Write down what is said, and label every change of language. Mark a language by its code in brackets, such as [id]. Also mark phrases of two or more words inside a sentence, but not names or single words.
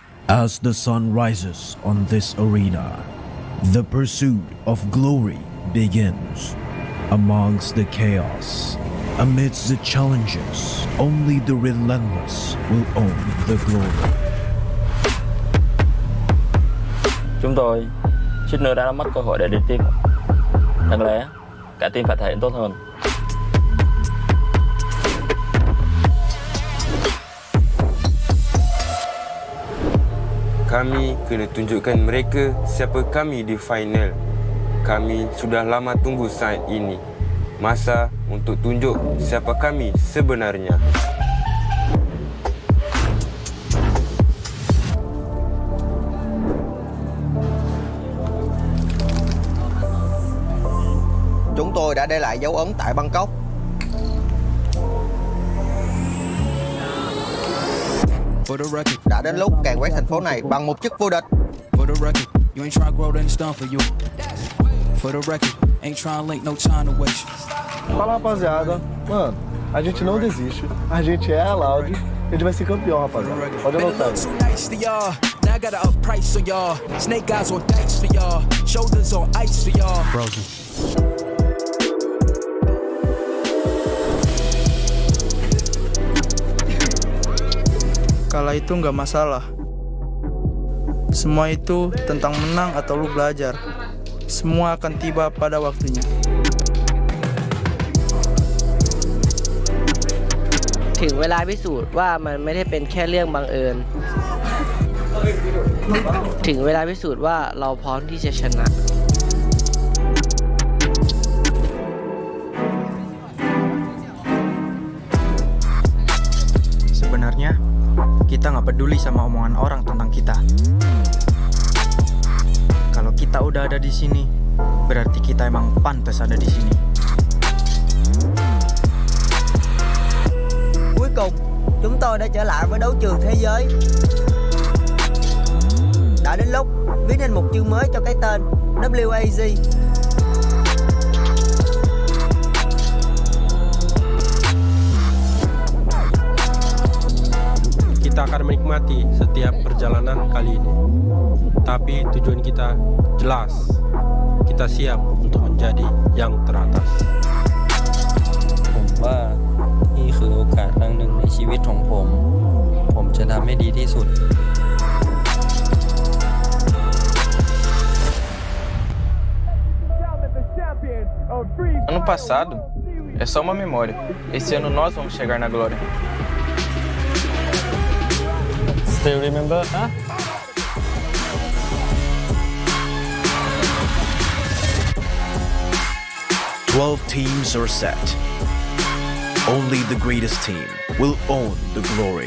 [en] As the sun rises on this arena, the pursuit of glory begins. Amongst the chaos, amidst the challenges, only the relentless will own the glory. [vi] Chúng tôi suýt nữa đã mất cơ hội để đi tiếp. Đáng lẽ cả team phải thể hiện tốt hơn. [ms] Kami kena tunjukkan mereka siapa kami di final. Kami sudah lama tunggu saat ini. Masa untuk tunjuk siapa kami sebenarnya. [vi] Chúng tôi đã để lại dấu ấn tại Bangkok. Đã đến lúc càn quét thành phố này bằng một chức vô địch. [pt] Fala, rapaziada. Mano, a gente não desiste. A gente é a Loud. A gente vai ser campeão, rapaziada. Pode anotar aí. [en] Now I got to up price on y'all. Snake eyes on dice for y'all. Shoulders on ice for y'all. Frozen. [id] Kalah itu nggak masalah. Semua itu tentang menang atau lu belajar. Semua akan tiba pada waktunya. [th] ถึงเวลาพิสูจน์ว่ามันไม่ได้เป็นแค่เรื่องบังเอิญ ถึงเวลาพิสูจน์ว่าเราพร้อมที่จะชนะ [id] Sebenarnya kita nggak peduli sama omongan orang tentang kita. Kalau kita udah ada di sini, berarti kita emang pantas ada di sini. [vi] Cuối cùng, chúng tôi đã trở lại với đấu trường thế giới. Đã đến lúc viết nên một chương mới cho cái tên WAG. [id] Kita akan menikmati setiap perjalanan kali ini. Tapi tujuan kita jelas. Kita siap untuk menjadi yang teratas. [th] ผมว่านี่คือโอกาสครั้งหนึ่งในชีวิตของผม ผมจะทำให้ดีที่สุด [pt] Ano passado é só uma memória. Esse ano nós vamos chegar na glória. [en] Still remember, huh? Twelve teams are set. Only the greatest team will own the glory.